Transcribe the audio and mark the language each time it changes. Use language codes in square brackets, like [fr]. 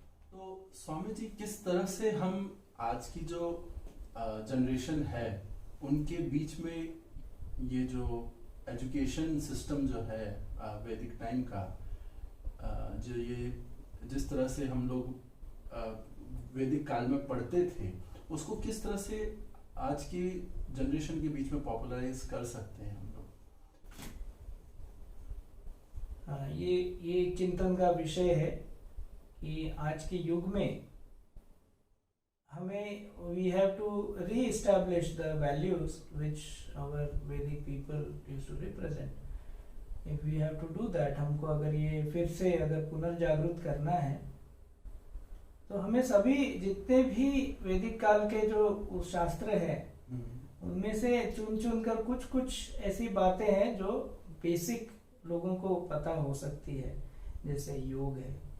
[hi] तो स्वामी जी, किस तरह से हम आज की जो जनरेशन है उनके बीच में ये जो एजुकेशन सिस्टम जो है वैदिक टाइम का, जो ये जिस तरह से हम लोग वैदिक काल में पढ़ते थे, उसको किस तरह से आज की जनरेशन के बीच में पॉपुलराइज कर सकते हैं हम लोग? हाँ, ये एक चिंतन का विषय है कि आज के युग में हमें [en] we have to re-establish the values which our Vedic people used to represent. If we have to do that, [hi] हमको अगर ये फिर से अगर पुनर्जागृत करना है, तो हमें सभी जितने भी वैदिक काल के जो शास्त्र हैं उनमें से चुन चुन कर कुछ कुछ ऐसी बातें हैं जो बेसिक लोगों को पता हो सकती है, जैसे योग है।